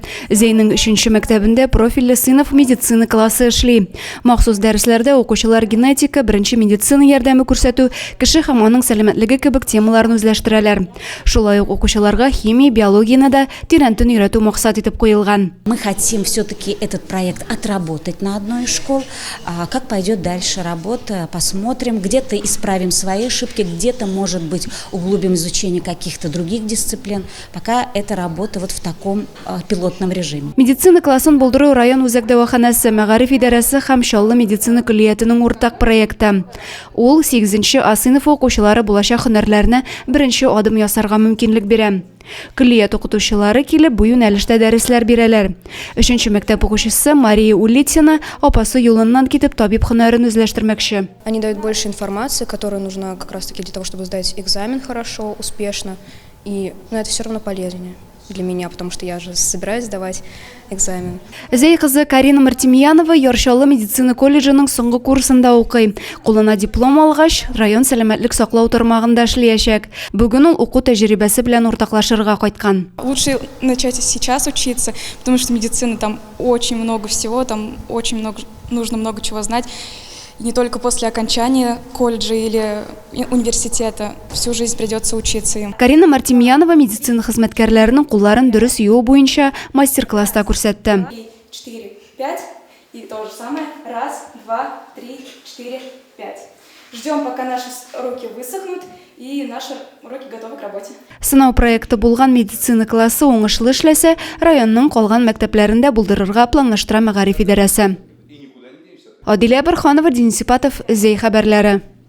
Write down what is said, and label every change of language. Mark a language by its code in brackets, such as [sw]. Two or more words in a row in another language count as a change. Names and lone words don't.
[tt] Зәйнең 3-нче мәктәбендә профильле сыйныф медицина классы эшли. Махсус дәресләрдә укучылар генетика, беренче медицина ярдәме күрсәтү, кеше һәм аның сәламәтлеге кебек темаларны үзләштерәләр. Шулай ук укучыларга химия, биологияны да тирәнтен өйрәтү максат итеп куелган. [ru] Мы хотим все-таки этот проект отработать на одной из школ. Как пойдет дальше работа, посмотрим. Где-то исправим свои ошибки, где-то, может быть, углубим изучение каких-то других дисциплин. Пока эта работа вот в таком пилотном режиме. [tt] Медицина классын булдыру район үзәк дәваханәсе, мәгариф идарәсе һәм Чаллы медицина көллиятының уртак проекты. Ул 8-нче А сыйныфы укучылары булачак һөнәрләрне беренче адым ясарга мөмкинлек бирә. Көллият укытучылары килеп бу юнәлештә дәресләр бирәләр. 3-нче мәктәп укучысы Мария Улитина апасы юлыннан китеп табиб һөнәрен үзләштермәкче. [ru] Они дают больше информации, которая нужна как раз таки для того, чтобы сдать экзамен хорошо, успешно. И это все равно полезнее для меня, потому что я же собираюсь сдавать экзамен. [tt] Зәй кызы Карина Мартемьянова Ярчаллы медицина колледжының соңгы курсында укый. Кулына диплом алгач, район сәламәтлек саклау тармагында эшләячәк. Бүген ул уку тәҗрибәсе белән уртаклашырга кайткан. [ru] Лучше начать сейчас учиться, потому что медицина там очень много всего, там очень много, нужно много чего знать. И не только после окончания колледжа или университета, всю жизнь придется учиться им. [tt] Карина Мартемьянова медицина хезмәткәрләренең кулларын дөрес юу буенча мастер-класста күрсәтте. [ru] 4, 5 и то же самое. 1, 2, 3, 4, 5. Ждем, пока наши руки высохнут и наши руки готовы к работе. [tt] Сынау проекты булган медицина классы уңышлы эшләсә, районның калган мәктәпләрендә булдырырга планлаштыра мәгариф идарәсе. Адилә Борханова, Денис Сипатов, Зәй хәбәрләре.